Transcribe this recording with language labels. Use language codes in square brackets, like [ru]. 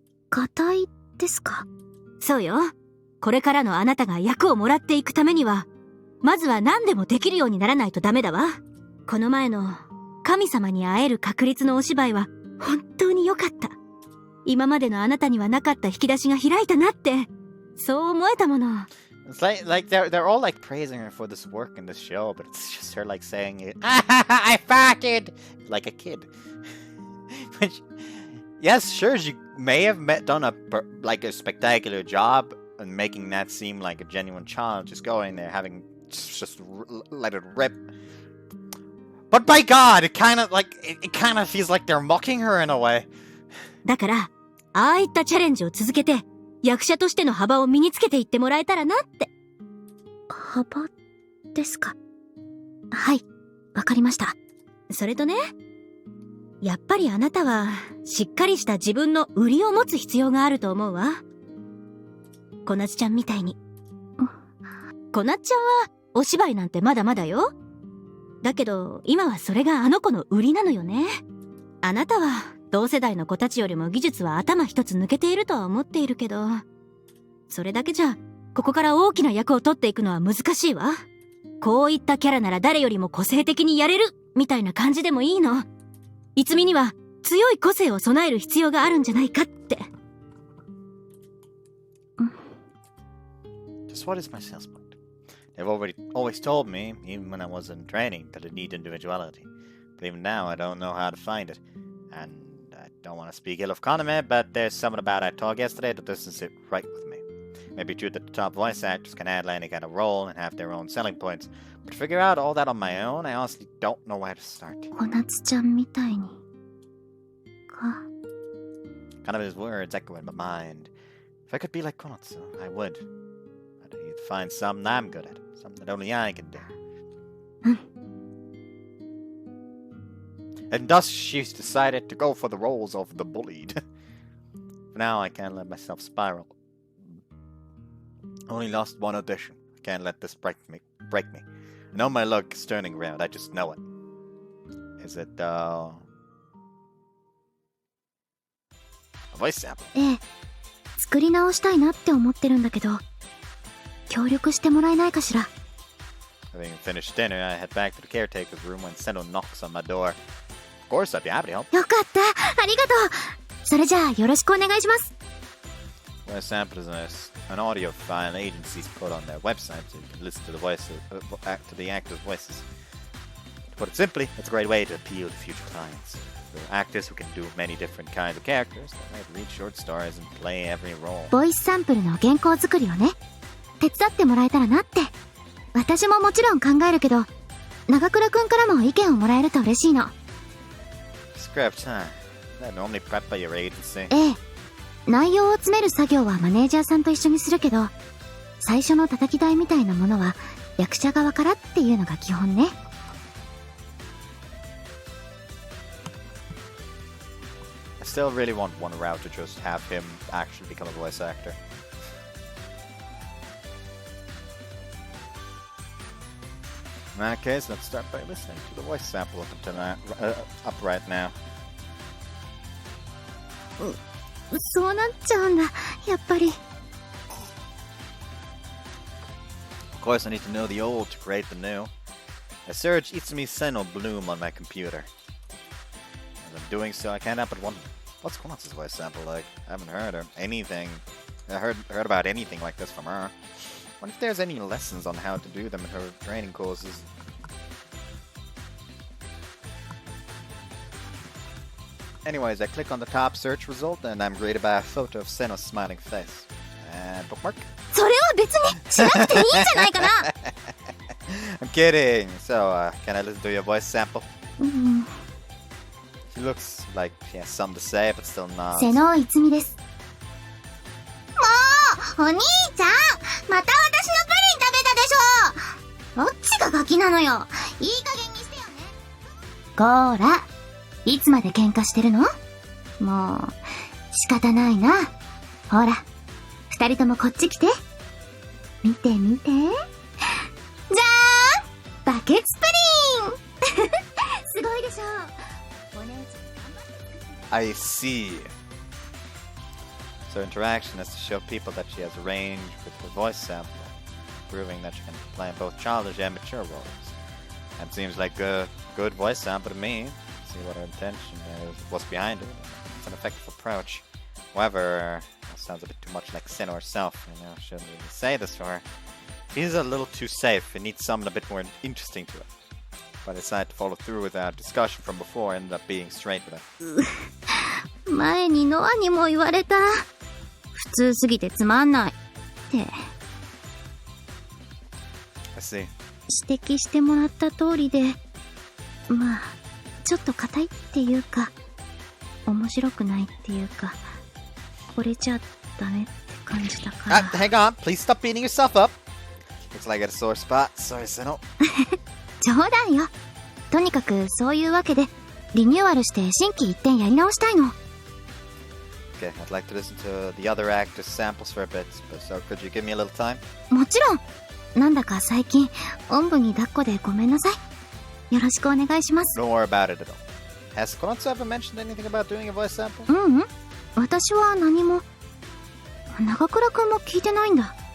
[ja] 課題ですか？そうよ。これからのあなたが役をもらっていくためには、まずは何でもできるようにならないとダメだわ。この前の神様に会える確率のお芝居は本当に良かった。今までのあなたにはなかった引き出しが開いたなって、そう思えたもの。 [en] It's like they're all like praising her for this work in this show, but it's just her like saying it. I farted like a kid. Which, yes, sure, she may have done a spectacular job in making that seem like a genuine child, just going there having just let it rip. But by God, it kind of feels like they're mocking her in a way. [ja] だから、ああいったチャレンジを続けて、役者としての幅を身につけていってもらえたらなって。幅ですか？はい、わかりました。それとね、やっぱりあなたはしっかりした自分の売りを持つ必要があると思うわ。こなつちゃんみたいに。こなつちゃんはお芝居なんてまだまだよ。だけど今はそれがあの子の売りなのよね。あなたは同世代の子たちよりも技術は頭一つ抜けているとは思っているけど、それだけじゃここから大きな役を取っていくのは難しいわ。こういったキャラなら誰よりも個性的にやれるみたいな感じでもいいの。いつみには強い個性を備える必要があるんじゃないかって。 [en] Just what is my sales point? They've always told me, even when I was in training, that I need individuality. But even now, I don't know how to find it. And I don't want to speak ill of Kaname, but there's something about our talk yesterday that doesn't sit right with me. Maybe true that the top voice actors can handle any kind of role and have their own selling points, but to figure out all that on my own, I honestly don't know where to start. [ja] こなつちゃんみたいにか。 [en] Kaname's words echo in my mind. If I could be like Konatsu, I would. But you'd find something I'm good at, something that only I can do. And thus she's decided to go for the roles of the bullied. For now, I can't let myself spiral. Only lost one audition. I can't let this break me. I know my luck is turning around, I just know it. Is it, a voice sample? [ja] ええ、作り直したいなって思ってるんだけど、協力してもらえないかしら。 [en] Having finished dinner, I head back to the caretaker's room when Seno knocks on my door. Of course, I'd be happy to help. [ja] よかった、ありがとう。それじゃあよろしくお願いします。 [en] Voice sample is an audio file agencies put on their website so you can listen to the actors' voices. To put it simply, it's a great way to appeal to future clients. For actors who can do many different kinds of characters, they might read short stories and play every role. [ja] ボイスサンプルの原稿作りをね、手伝ってもらえたらなって。私ももちろん考えるけど、長倉くんからも意見をもらえると嬉しいの。 [en] Script, huh? Is that normally prepped by your agency? [ja] ええ。内容を詰める作業はマネージャーさんと一緒にするけど、最初の叩き台みたいなものは役者側からっていうのが基本ね。 [en] I still really want one route to just have him actually become a voice actor. In that case, let's start by listening to the voice sample up right now. [ja] そうなっちゃうんだ、やっぱり。 [en] Of course, I need to know the old to create the new. I search Itsumi-Seiyuu Bloom on my computer. As I'm doing so, I can't help but wonder, what's Konatsu's voice sample like? I haven't heard anything. I heard about anything like this from her. Wonder if there's any lessons on how to do them in her training courses. Anyways, I click on the top search result and I'm greeted by a photo of Seno's smiling face. Bookmark. [ja] それは別にしなくていいんじゃないかな。 [en] I'm kidding. So, can I listen to your voice sample? [ja] うん、 [en] She looks like she has something to say, but still not. [ja] 瀬能いつみです。もうお兄ちゃん、また私のプリン食べたでしょ。どっちがガキなのよ。いい加減にしてよね。こーら、いつまで喧嘩してるの？もう仕方ないな。ほら、二人ともこっち来て。見て見て。じゃーん、バケツプリン。すごいでしょ。お姉ちゃん頑張って作って。 [en] I see. So interaction is to show people that she has range with her voice sample, proving that she can play both childish and mature roles. That seems like a good voice sample to me. See what her intention is, what's behind it. It's an effective approach. However, that sounds a bit too much like Sinnoh herself. You know, shouldn't really say this to her. She's a little too safe. It needs something a bit more interesting to it. But I decided to follow through with our discussion from before and ended up being straight with her. [ja] 前にノアにも言われた。普通すぎてつまんないって。 [en] I see. [ja] 指摘してもらった通りで、まあちょっと硬いっていうか、面白くないっていうか、これじゃダメって感じだから。 [en] Hang on, please stop beating yourself up. Looks like I got a sore spot. Sorry, Sinnoh. [ja] 冗談よ。とにかくそういうわけでリニューアルして心機一転やり直したいの。 [en] Okay, I'd like to listen to the other actors' samples for a bit, but so could you give me a little time? [ja] もちろん。なんだか最近おんぶに抱っこでごめんなさい。よろしくお願いします。 [en] Don't worry about it at all. Has Konatsu ever mentioned anything about doing a voice sample? [ja] うんうん。私は何も。長倉くんも聞いてないんだ。